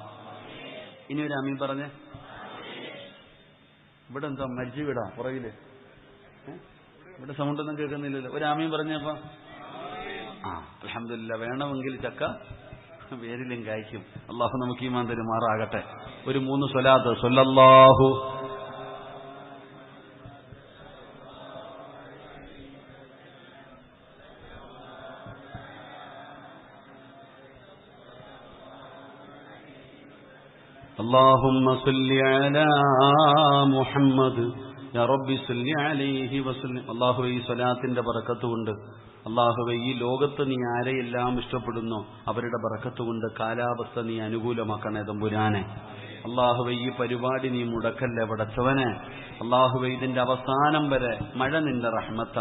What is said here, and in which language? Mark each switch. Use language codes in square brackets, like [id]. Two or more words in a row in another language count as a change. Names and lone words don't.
[ml] ഇനി ഒരു ആമീൻ പറഞ്ഞേ. ഇവിടെ എന്താ മരിച്ചു വിടാ പുറകില്? ഇവിടെ സൗണ്ട് ഒന്നും കേൾക്കുന്നില്ലല്ലോ. ഒരു ആമീൻ പറഞ്ഞപ്പോ അൽഹംദുലില്ലാ. വേണമെങ്കിൽ ചക്ക വേരിലും കായ്ക്കും. അള്ളാഹു നമുക്ക് ഈമാൻ തരുമാറാകട്ടെ. ഒരു 3 സ്വലാത്ത്. [ar] സ്വല്ലല്ലാഹു اللهم صل على محمد يا رب صل عليه وسلم. [ml] അല്ലാഹുവേ ഈ സ്വലാത്തിന്റെ ബറക്കത്ത് കൊണ്ട്, അല്ലാഹുവേ ഈ ലോകത്ത് നീ ആരെയെല്ലാം ഇഷ്ടപ്പെടുന്നു അവരുടെ ബറക്കത്ത് കൊണ്ട് കാലാവസ്ഥ നീ അനുകൂലമാക്കണേ തമ്പുരാനെ. അല്ലാഹുവേ ഈ പരിപാടി നീ മുടക്കല്ലേ പടച്ചവനെ. അല്ലാഹുവേ ഇതിന്റെ അവസാനം വരെ മഴ നിന്റെ റഹ്മത്താ.